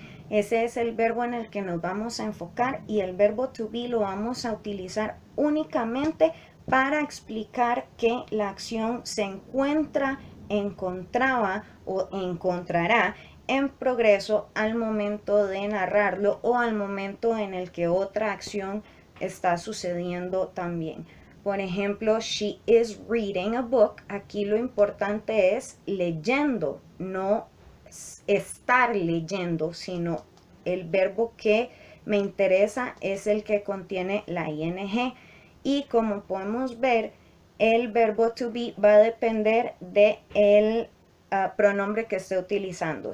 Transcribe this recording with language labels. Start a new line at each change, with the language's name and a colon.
Spanish: Ese es el verbo en el que nos vamos a enfocar, y el verbo to be lo vamos a utilizar únicamente para explicar que la acción se encuentra, encontraba o encontrará en progreso al momento de narrarlo o al momento en el que otra acción está sucediendo también. Por ejemplo,
English: she is reading a book.
Spanish: Aquí lo importante es leyendo, no estar leyendo, sino el verbo que me interesa es el que contiene la ing. Y como podemos ver, el verbo to be va a depender del pronombre que esté utilizando.